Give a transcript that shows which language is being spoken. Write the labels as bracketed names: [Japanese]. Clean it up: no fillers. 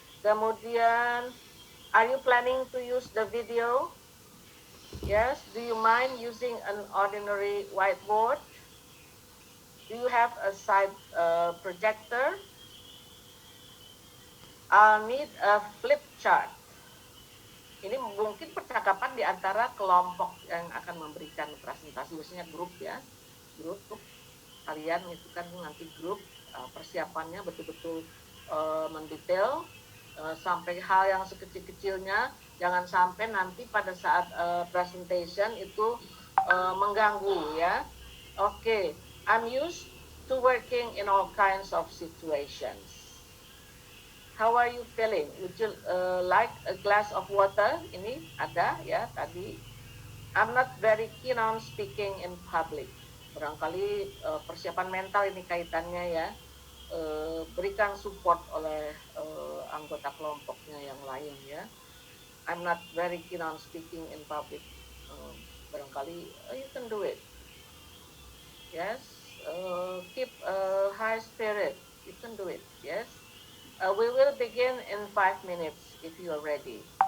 [Indonesian] Kemudian, [English] are you planning to use the video? Yes. Do you mind using an ordinary whiteboard? Do you have a side projector? I'll need a flip chart. [Indonesian] Ini mungkin percakapan di antara kelompok yang akan memberikan presentasi, biasanya grup ya. Grup kalian itu kan nanti grup persiapannya betul-betul mendetail sampai hal yang sekecil-kecilnya, jangan sampai nanti pada saat presentation itu mengganggu ya. [English] Oke, I'm used to working in all kinds of situations. How are you feeling? Would you like a glass of water? [Indonesian] Ini ada ya tadi. [English] I'm not very keen on speaking in public. [Indonesian] Barangkali persiapan mental ini kaitannya ya. Berikan support oleh anggota kelompoknya yang lain ya. [English] I'm not very keen on speaking in public. [Indonesian] Barangkali [English] you can do it. Yes. Keep a high spirit. You can do it. Yes. We will begin in 5 minutes if you are ready.